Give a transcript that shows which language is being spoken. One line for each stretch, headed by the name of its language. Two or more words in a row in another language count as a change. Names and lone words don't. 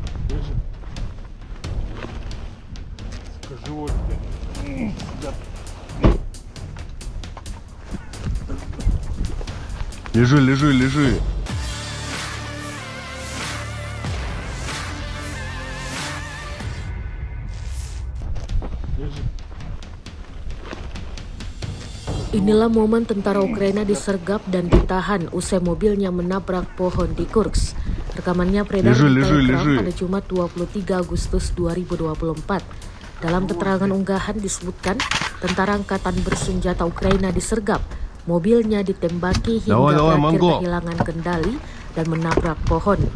Russian: Лежи. Скажи, вот тебе. Да. Лежи, лежи, лежи. Лежи.
Indonesian: Inilah momen tentara Ukraina disergap dan ditahan usai mobilnya menabrak pohon di Kursk. Rekamannya beredar di Telegram pada Jumat 23 Agustus 2024. Dalam keterangan unggahan disebutkan, tentara angkatan bersenjata Ukraina disergap, mobilnya ditembaki hingga berakhir kehilangan kendali dan menabrak pohon.